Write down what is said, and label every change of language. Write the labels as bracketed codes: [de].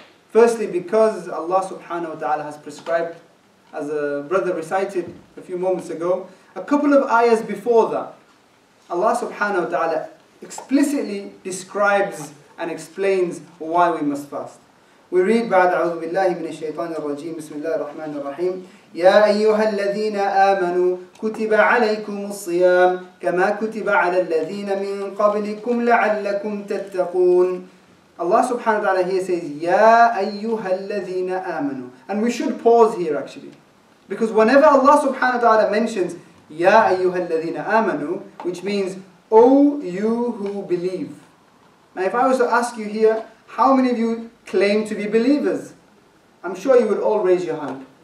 [en] Firstly, because Allah subhanahu wa ta'ala has prescribed, as a brother recited a few moments ago, a couple of ayahs before that, Allah subhanahu wa ta'ala explicitly describes and explains why we must fast. We read [ar] بعد أعوذ بالله من الشيطان الرجيم بسم الله الرحمن الرحيم يا أيها الذين آمنوا كتب عليكم الصيام كما كتب على الذين من قبلكم لعلكم تتقون. [en] Allah subhanahu wa ta'ala here says [ar] يا أيها الذين آمنوا. [en] And we should pause here actually. Because whenever Allah subhanahu wa ta'ala mentions [ar] يا أيها الذين آمنوا, [en] which means O you who believe. Now if I was to ask you here, how many of you claim to be believers? I'm sure you would all raise your hand